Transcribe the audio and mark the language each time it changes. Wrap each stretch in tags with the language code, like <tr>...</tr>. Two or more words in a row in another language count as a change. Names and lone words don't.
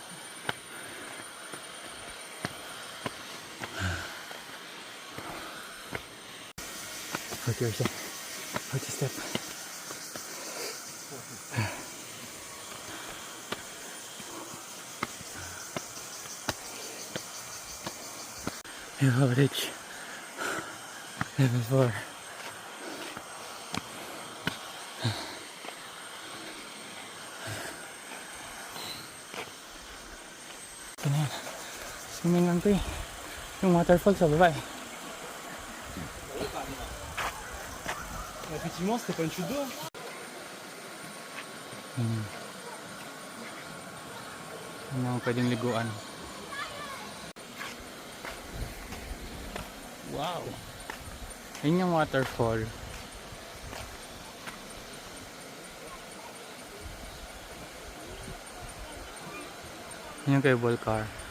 <en>Okay, what's your step? Average level 4.</en> <tl>Ito na yan. Swimming lang to eh. Yung waterfall sa baba eh.</tl> <fr>Effectivement, c'était pas une chute d'eau.</fr> <tl>Ano ang pwedeng liguan. Wow! Yun yung waterfall. Yun yung cable car.</tl>